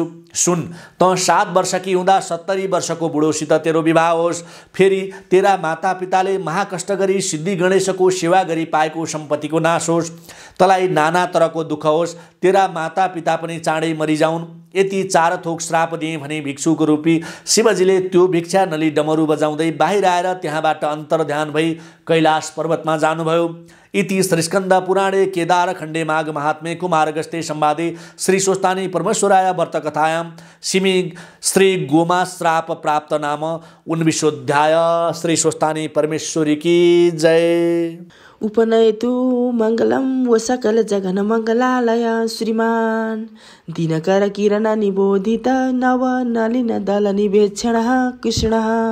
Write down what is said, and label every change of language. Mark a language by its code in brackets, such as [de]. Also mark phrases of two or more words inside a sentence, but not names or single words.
[ne] सुन, त 7 वर्षकी हुँदा 70 वर्षको बुढोसित तेरो विवाह होस्, फेरि तेरा माता पिताले महाकष्ट गरी सिद्धि गणेशको सेवा गरी पाएको सम्पत्तिको नाश होस्, तँलाई नाना तरको दुःख होस्, तेरा माता पिता पनि चाँडै मरिजाउन्। यति 4 थोक श्राप दिए भने भिक्षुक रूपी शिवजीले त्यो भिक्षा नली डमरू बजाउँदै बाहिर आएर त्यहाँबाट अन्तर्ध्यान भई कैलाश पर्वतमा जानुभयो। [sa] इति श्रीस्कन्द पुराणे केदार खण्डे माघ महात्म्ये कुमारगस्ते संवादे श्री स्वस्तानी परमेश्वराय व्रतकथायां सिमी श्री गोमा श्राप प्राप्त नाम 19 श्री स्वस्तानी परमेश्वरी की जय। उपनयतु मङ्गलं व सकल जगन मङ्गलालय श्रीमान दिनकर किरण निबोधित नव नलिन दल निवेक्षणः कृष्णः